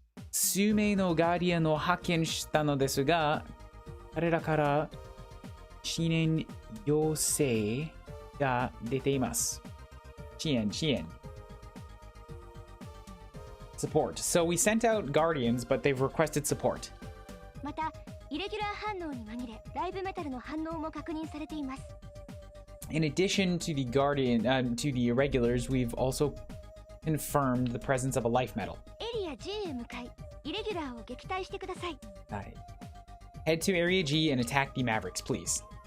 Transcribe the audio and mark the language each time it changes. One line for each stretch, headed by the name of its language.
Japanese: 数名のガーディアンを派遣したのですが、彼らから支援要請が出ています。支援。
English: Support. So we sent out guardians, but they've requested support.
Japanese: また、イレギュラー反応に紛れ、ライブメタルの反応も確認されています。
English: In addition to the to the irregulars, we've also confirmed the presence of a life metal.
Japanese: エリア G へ向かい、イレギュラーを撃退してください。はい。
English: Head to Area G and attack the Mavericks, please.